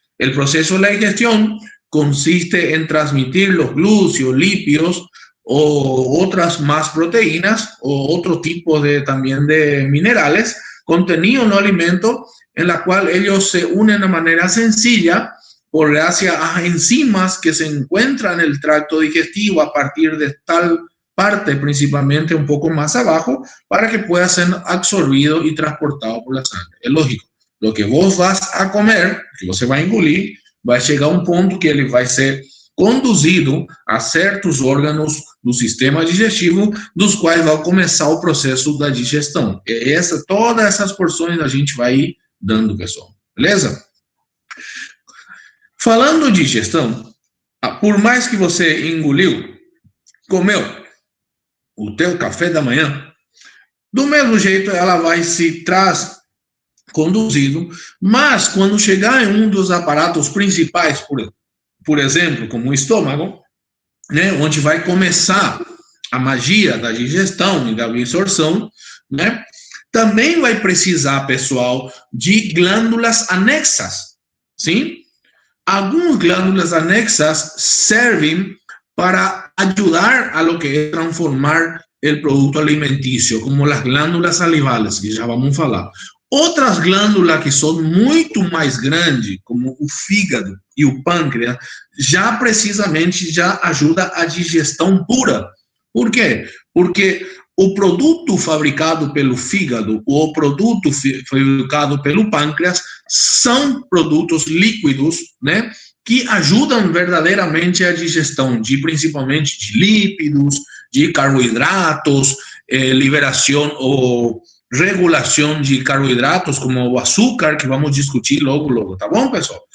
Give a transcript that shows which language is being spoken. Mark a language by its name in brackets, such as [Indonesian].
[Spanish] El proceso de la digestión consiste en transmitir los glúcidos, lípidos o otras más proteínas o otro tipo también de minerales contenidos en los alimentos, en la cual ellos se unen de manera sencilla por gracias a enzimas que se encuentran en el tracto digestivo a partir de tal parte, principalmente un poco más abajo, para que pueda ser absorbido y transportado por la sangre. Es lógico, lo que vos vas a comer, [Portuguese] que você vai engolir, vai chegar a um ponto que ele vai ser conduzido a certos órgãos do sistema digestivo, dos quais vai começar o processo da digestão. Todas essas porções a gente vai ir dando, pessoal. Beleza? Falando de digestão, por mais que você engoliu, comeu o teu café da manhã, do mesmo jeito ela vai se conduzido, mas quando chegar em um dos aparatos principais, por exemplo, como o estômago, né, onde vai começar a magia da digestão e da absorção, né, também vai precisar, pessoal, de glândulas anexas, sim? Algumas glândulas anexas servem para [Spanish] ayudar a lo que es transformar el producto alimenticio, como las glándulas salivales, que ya vamos a falar. [Portuguese] Outras glândulas que são muito mais grandes, como o fígado e o pâncreas, precisamente ajuda a digestão pura. Por quê? Porque o produto fabricado pelo fígado ou o produto fabricado pelo pâncreas são produtos líquidos, né, que ajudam verdadeiramente a digestão de principalmente de lípidos, de carboidratos, liberação ou regulação de carboidratos como o açúcar, que vamos discutir logo, tá bom, pessoal?